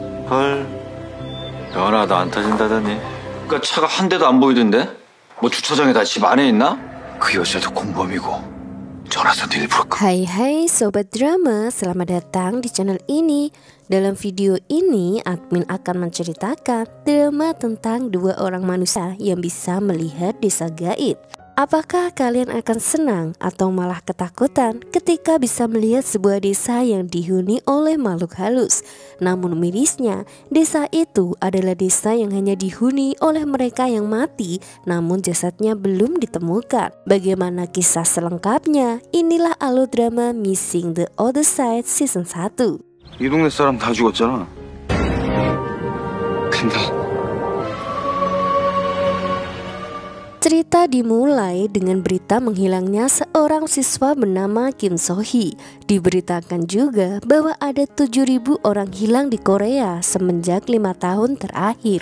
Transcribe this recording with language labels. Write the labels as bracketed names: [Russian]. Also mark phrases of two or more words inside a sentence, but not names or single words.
[Korean] 헐, 연하도 안 터진다더니. 그니까 차가 한 대도 안 보이던데? 뭐 주차장에 다 집 안에 있나? 그 여자도 공범이고 전화선도 일부러. [Indonesian] Hai Sobat Drama, selamat datang di channel ini. Dalam video ini, admin akan menceritakan drama tentang dua orang manusia yang bisa melihat desa gaib. Apakah kalian akan senang atau malah ketakutan ketika bisa melihat sebuah desa yang dihuni oleh makhluk halus? Namun mirisnya, desa itu adalah desa yang hanya dihuni oleh mereka yang mati, namun jasadnya belum ditemukan. Bagaimana kisah selengkapnya? Inilah alur drama Missing the Other Side Season 1. [Korean] 이 동네 사람 다 죽었잖아. 근데 [Indonesian] cerita dimulai dengan berita menghilangnya seorang siswa bernama Kim So-hee. Diberitakan juga bahwa ada 7.000 orang hilang di Korea semenjak 5 tahun terakhir.